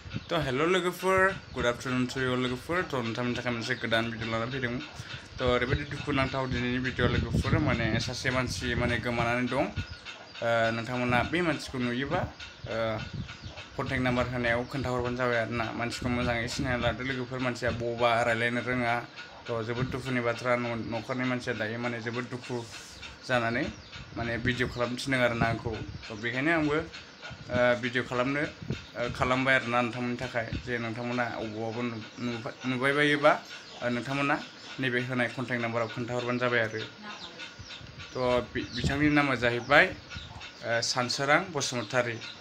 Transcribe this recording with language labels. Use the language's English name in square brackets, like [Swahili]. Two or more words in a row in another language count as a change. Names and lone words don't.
[Bodo] तो हेलो लोगोफोर [English] good afternoon to you [Bodo] लोगोफोर तो नोंथांमोननि थाखाय मोनसे गोदान भिडिअ लानानै फैदों तो ओरैबायदि दुखुनांथाव दिनैनि भिडिअ लोगोफोर माने सासे मानसि माने गोमानानै दं नोंथांमोना बे मानसिखौ नुयोबा [English] contact number [Bodo] होनायाव खोन्थाहरबानो जाबाय आरोना मानसिखौ मोजाङै सिनायना लादो लोगोफोर मानसिया बबा रायलायनो रोङा तो जोबोद दुखुनि बाथ्रा न'खरनि मानसिया दायो माने जोबोद दुखु जानानै माने भिडिअ खालामनो थिनदों आरोना आंखौ तो बेखायनो आंबो भिडिअ खालामबाय आरोना नोंथांमोननि थाखाय जे नोंथांमोना अबावबा नुबाय बायोबा नोंथांमोना नैबे होनाय [English] contact number [Bodo] खोन्थाहरबानो जाबाय आरो तो बिथांनि नामा जाहैबाय सानसोरां बसुमतारी